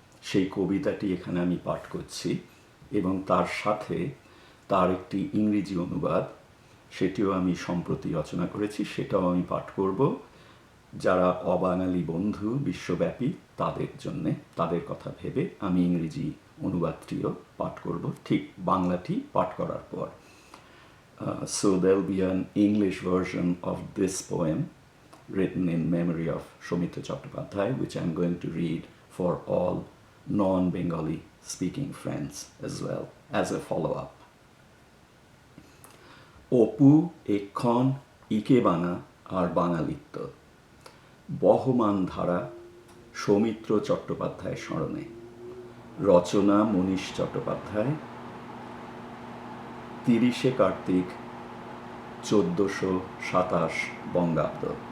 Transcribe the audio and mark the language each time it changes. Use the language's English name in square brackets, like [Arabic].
[Bangla] সেই কবিতাটি এখানে আমি পাঠ করছি এবং তার সাথে তার একটি ইংরেজি অনুবাদ, সেটিও আমি সম্প্রতি রচনা করেছি, সেটাও আমি পাঠ করব। যারা অবাঙালি বন্ধু বিশ্বব্যাপী তাদের জন্যে, তাদের কথা ভেবে আমি ইংরেজি অনুবাদটিও পাঠ করব ঠিক বাংলাটি পাঠ করার পর। [English] So there'll be an English version of this poem written in memory of Soumitra Chattopadhyay, which I'm going to read for all non-Bengali speaking friends as well as a follow-up. [Bangla] Apu এক্ষণ ikebana আর বাঙালিত্ব, বহমান ধারা সৌমিত্র চট্টোপাধ্যায় স্মরণে। রচনা মনীষ চট্টোপাধ্যায়, 30শে কার্তিক 1427 বঙ্গাব্দ।